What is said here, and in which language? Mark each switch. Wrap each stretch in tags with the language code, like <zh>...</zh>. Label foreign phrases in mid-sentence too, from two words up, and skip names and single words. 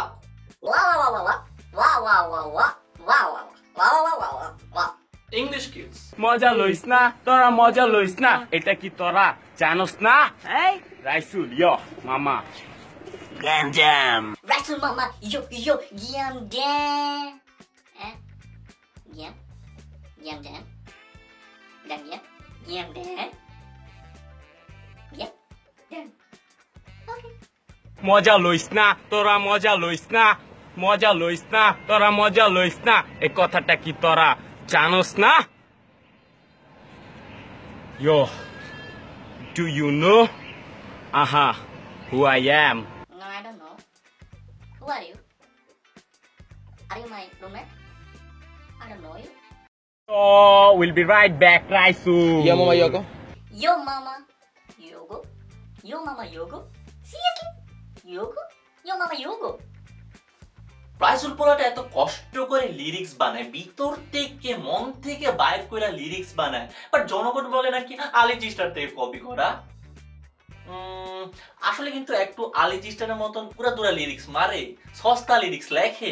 <en>Wow wow wow wow wow wow wow wow wow wow wow wow wow wow. English skills.</en> <bn>মজা লইস না তোরা, মজা লইস না, এটা কি তোরা জানোস না? এই রাইসুল ইয়ো মামা গ্যাঞ্জাম। Rasul mama yo yo yam dam. Yam yam dam. Dam yam yam dam. Yam dam.</bn> <en>Okay.</en> <bn>মজা লইস না তোরা, মজা লইস না, মজা লইস না তোরা, মজা লইস না, এই কথাটা কি তোরা জানোস না?</bn> <en>Yo, do you know who I am? No, I don't know. Who are you? Are you my roommate? I don't know you. Oh, we'll be right back, Raisul. Yo mama Yoko. Yo mama Yogo. Yo mama Yogo. Seriously? Yogo? Yo mama Yogo.</en> <bn>রাইসুল পোলাটা এত কষ্ট করে লিরিক্স বানায়, ভিতর থেকে মন থেকে বাইর করে লিরিক্স বানায়, বাট জনগণ বলে নাকি আলী জিস্টার থেকে কপি করা। আসলে কিন্তু একটু আলী জিস্টারের মতন পুরা দুরা লিরিক্স মারে, সস্তা লিরিক্স লেখে।</bn>